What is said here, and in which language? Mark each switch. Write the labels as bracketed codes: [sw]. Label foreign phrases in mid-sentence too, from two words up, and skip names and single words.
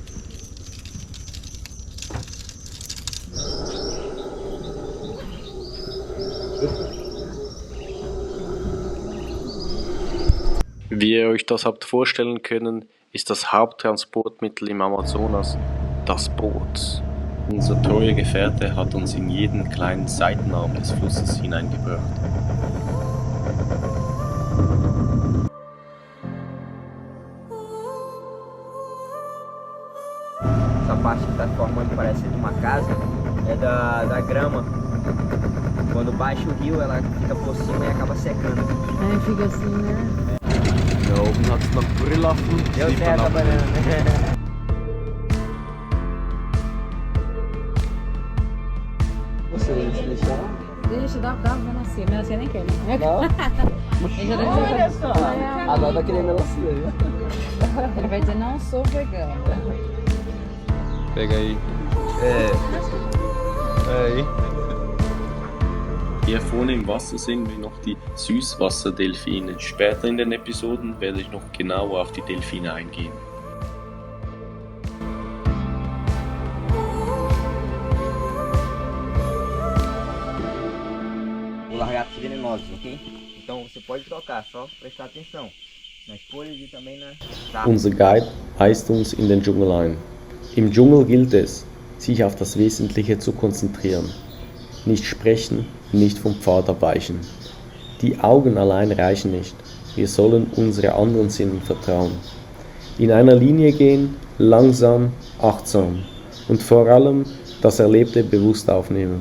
[de] Wie ihr euch das habt vorstellen können, ist das Haupttransportmittel im Amazonas das Boot. Unser treuer Gefährte hat uns in jeden kleinen Seitenarm des Flusses hineingebracht. [pt] Essa parte que tá formando parece de uma casa é da grama. Quando baixa o rio, ela fica por cima e acaba secando. Aí fica assim, né? [de] Da oben hat es noch Brüllaffen. [pt] Deu certo a banana. Você deixar? Deixa, dá melancia. Melancia nem quer, né? Não? Ele já deve Olha só. Agora tá querendo melancia, viu? Ele vai dizer, não sou vegano. Pega aí. Aí. [de] Hier vorne im Wasser sehen wir noch die Süßwasserdelfine. Später in den Episoden werde ich noch genauer auf die Delfine eingehen. [pt] Os lagartos venenosos, ok? Então você pode trocar, só prestar atenção nas folhas e também na... [de] Unser Guide weist uns in den Dschungel ein. Im Dschungel gilt es, sich auf das Wesentliche zu konzentrieren. Nicht sprechen, nicht vom Pfad abweichen. Die Augen allein reichen nicht. Wir sollen unsere anderen Sinnen vertrauen. In einer Linie gehen, langsam, achtsam und vor allem das Erlebte bewusst aufnehmen.